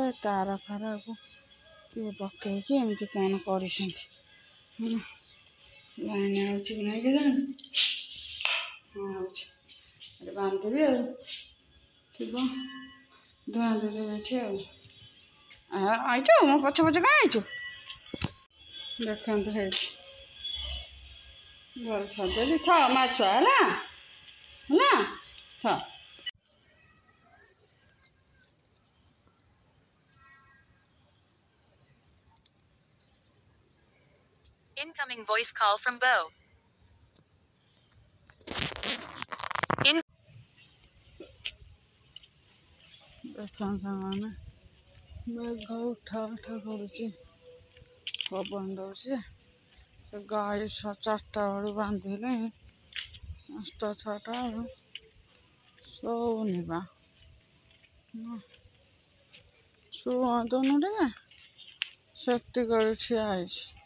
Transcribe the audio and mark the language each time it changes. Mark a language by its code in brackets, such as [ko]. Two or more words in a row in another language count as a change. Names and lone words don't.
[or] ତାର ଫାରକୁ କିଏ ପକେଇକି ଏମିତି କ'ଣ କରିଛନ୍ତି ହେଲା ଲାଇନ୍ ହେଉଛି କି ନାହିଁ କେଜାଣି ହଁ ହେଉଛି ଏଠି ବାନ୍ଧିବି ଆଉ ଥିବ ଧୂଆଁ ଦେବି ଏଠି ଆଉ ଆଇଛୁ ମୋ ପଛ ପଛ କାଁ ଆଇଛୁ ଦେଖନ୍ତୁ ହେଇଛି ଘର ଛାଡ଼ିଦେଲି ଥାଅ ମା ଛୁଆ ହେଲା ହେଲା ଥାଅ [en] Incoming voice call from Bo. [or] ଦେଖନ୍ତୁ ସାଙ୍ଗମାନେ ମେଘ ଉଠା ଉଠା କରୁଛି ପବନ ଦେଉଛି ସେ ଗାଈ 4ଟା ବେଳୁ ବାନ୍ଧିଲେ 5ଟା 6ଟା ବେଳୁ ଶୋଉନି ବା ଶୁଅନ୍ତୁନି ଟିକେ ସେଠି କରି ଠିଆ ହେଇଛି।